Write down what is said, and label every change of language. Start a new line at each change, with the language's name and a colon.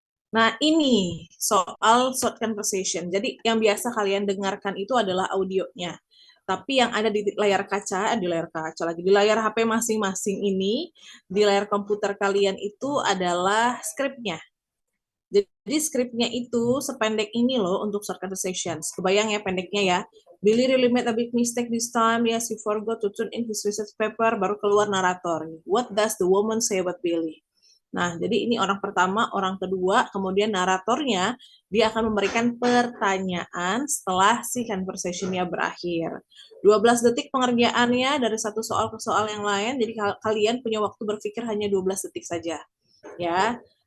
Indonesian: Nah, ini soal short conversation. Jadi yang biasa kalian dengarkan itu adalah audionya. Tapi yang ada di layar kaca, di layar HP masing-masing ini, di layar komputer kalian itu adalah skripnya. Jadi skripnya itu sependek ini loh untuk short conversations. Kebayang ya pendeknya ya.
English: Billy really made a big mistake this time. Yes, he forgot to turn in his research paper.
Indonesian: Baru keluar narator.
English: What does the woman say about Billy?
Indonesian: Nah, jadi ini orang pertama, orang kedua, kemudian naratornya, dia akan memberikan pertanyaan setelah si conversation-nya berakhir. 12 detik pengerjaannya dari satu soal ke soal yang lain, jadi kalian punya waktu berpikir hanya 12 detik saja. Ya.